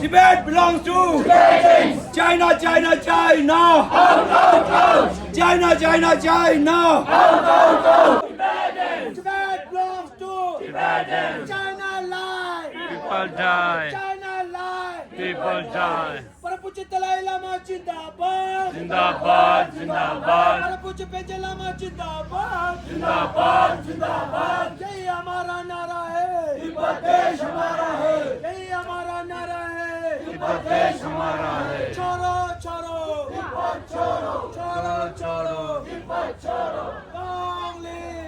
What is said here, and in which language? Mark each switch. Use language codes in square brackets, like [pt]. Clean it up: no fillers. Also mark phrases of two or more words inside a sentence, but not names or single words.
[en] Tibet belongs to Tibetans. China, China, China. Out, out, out. China, China, China. Out, out, out. Tibet belongs to Tibetans. China lie. People die. China lie. People die. [hi] Parapuchi Dalai Lama Jindabad. ज़िंदाबाद, ज़िंदाबाद, Parapuchi Penja Lama Jindabad. ज़िंदाबाद, ज़िंदाबाद. यही हमारा नारा है, तिब्बत देश हमारा है. यही हमारा नारा है। तिब्बत देश हमारा है. छोड़ो छोड़ो तिब्बत छोड़ो. छोड़ो छोड़ो तिब्बत छोड़ो. [en] long live.